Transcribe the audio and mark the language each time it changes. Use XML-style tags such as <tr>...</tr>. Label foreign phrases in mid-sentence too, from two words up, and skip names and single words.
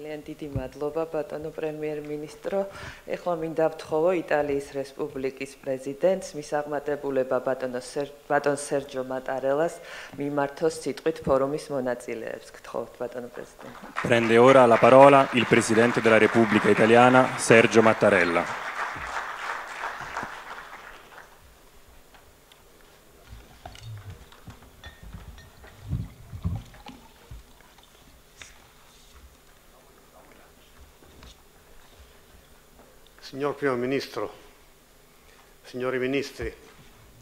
<ka>დიდი მადლობა ბატონო პრემიერ-მინისტრო. ეხლა მინდა ვთხოვო იტალიის რესპუბლიკის პრეზიდენტს, მის აღმატებულება ბატონ სერჯო მატარელას მიმართოს სიტყვით ფორუმის მონაწილეებს. გთხოვთ ბატონო პრეზიდენტ.</ka> <it>Prende ora la parola il Presidente della Repubblica Italiana, Sergio Mattarella. Signor Primo Ministro, signori Ministri, signore</it>